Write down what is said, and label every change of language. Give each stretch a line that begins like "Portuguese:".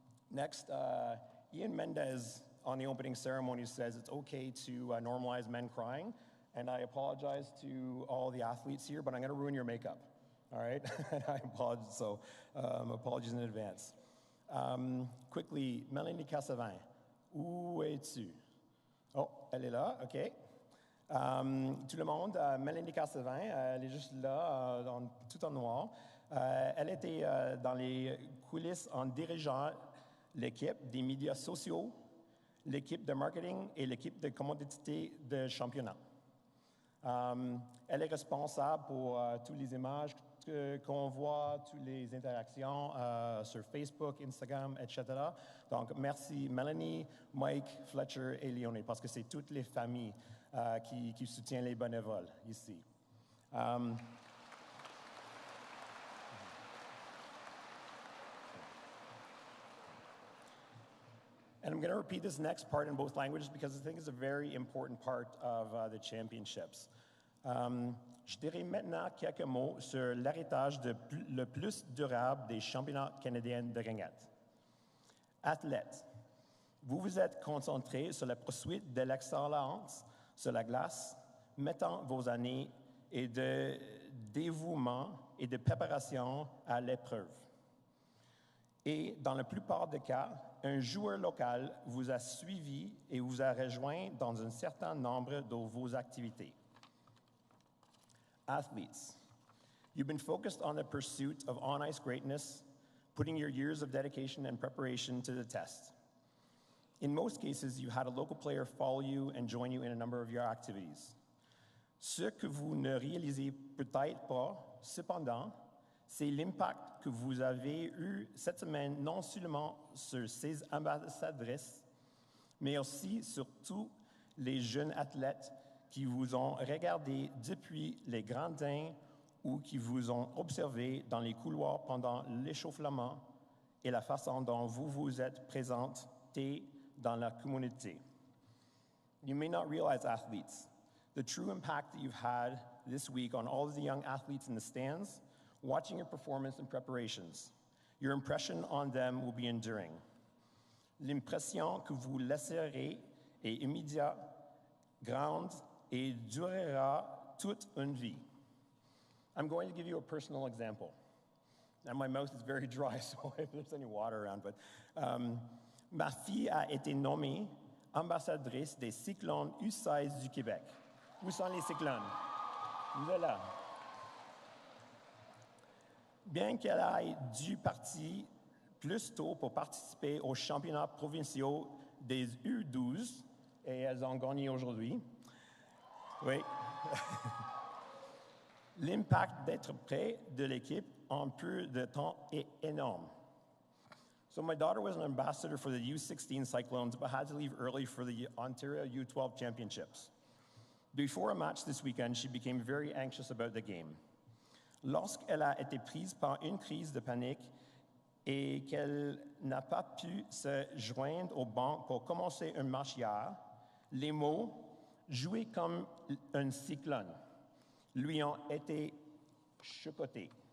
English: Next, Ian Mendez on the opening ceremony says it's okay to normalize men crying, and I apologize to all the athletes here, but I'm going to ruin your makeup. All right, I apologize. So apologies in advance. Quickly,
French: Mélanie Cassavin, où es-tu? Oh, elle est là, OK. Tout le monde, Mélanie Cassavin, elle est juste là, tout en noir. Elle était dans les coulisses en dirigeant l'équipe des médias sociaux, l'équipe de marketing et l'équipe de commodité de championnat. Elle est responsable pour toutes les images qu'on voit, toutes les interactions sur Facebook, Instagram, etc. Donc, merci Mélanie, Mike, Fletcher et Léonie, parce que c'est toutes les familles qui soutiennent les bénévoles ici.
English: And I'm going to repeat this next part in both languages because I think it's a very important part of the championships.
French: Je dirai maintenant quelques mots sur l'héritage le plus durable des championnats canadiens de ringette. Athlètes, vous vous êtes concentrés sur la poursuite de l'excellence sur la glace, mettant vos années et de dévouement et de préparation à l'épreuve. Et dans la plupart des cas, un joueur local vous a suivi et vous a rejoint dans un certain nombre de vos activités.
English: Athletes, you've been focused on the pursuit of on-ice greatness, putting your years of dedication and preparation to the test. In most cases, you had a local player follow you and join you in a number of your activities.
French: Ce que vous ne réalisez peut-être pas, cependant, c'est l'impact que vous avez eu cette semaine non seulement sur ces ambassadrices, mais aussi sur tous les jeunes athlètes qui vous ont regardé depuis les gradins ou qui vous ont observé dans les couloirs pendant l'échauffement et la façon dont vous vous êtes présentés dans la communauté.
English: You may not realize, athletes, the true impact that you've had this week on all of the young athletes in the stands, watching your performance and preparations. Your impression on them will be enduring.
French: L'impression que vous laisserez est immédiate, grande et durera toute une vie.
English: I'm going to give you a personal example. And my mouth is very dry, so if there's any water around, but
French: ma fille a été nommée ambassadrice des Cyclones U16 du Québec. Où sont les Cyclones? Vous êtes là. Bien qu'elle ait dû partir plus tôt pour participer aux championnats provinciaux des U12, et elles ont gagné aujourd'hui, oui, l'impact d'être près de l'équipe en peu de temps est énorme.
English: So my daughter was an ambassador for the U16 Cyclones, but had to leave early for the Ontario U12 Championships. Before a match this weekend, she became very anxious about the game.
French: Lorsqu'elle a été prise par une crise de panique et qu'elle n'a pas pu se joindre au banc pour commencer un match hier, les mots « jouer comme un cyclone » lui ont été chuchotés.